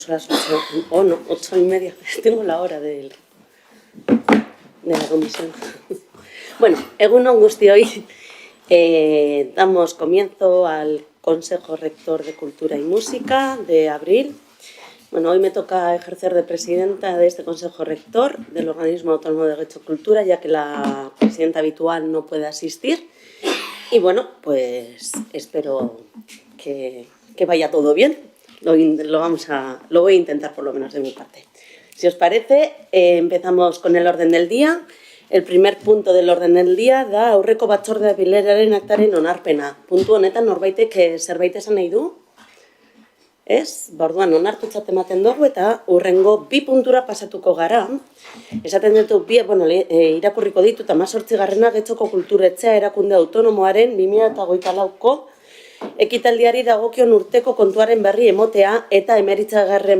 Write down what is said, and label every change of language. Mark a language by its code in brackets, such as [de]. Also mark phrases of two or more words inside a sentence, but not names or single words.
[es] las 8, o no, 8:30, tengo la hora de la comisión. [eu] Bueno, egun on guztioi, [es] damos comienzo al Consejo Rector de Cultura y Música de abril. Bueno, hoy me toca ejercer de presidenta de este Consejo Rector del Organismo Autónomo de Derecho y Cultura, ya que la presidenta habitual no puede asistir. Y bueno, pues espero que vaya todo bien. Lo voy a intentar por lo menos de mi parte. Si os parece, empezamos con el orden del día. El primer punto del orden del día [eu] da aurreko batzorde bileraren aktaren onarpena. Puntu honetan norbaitek zerbait esan nahi du? Ez? Orduan onartutzat ematen dugu eta hurrengo bi puntura pasatuko gara. Esaten dut irakurriko ditut 18. Getxoko Kulturetxea erakunde autonomoaren 2024ko ekitaldiari dagokion urteko kontuaren berri emotea eta 19.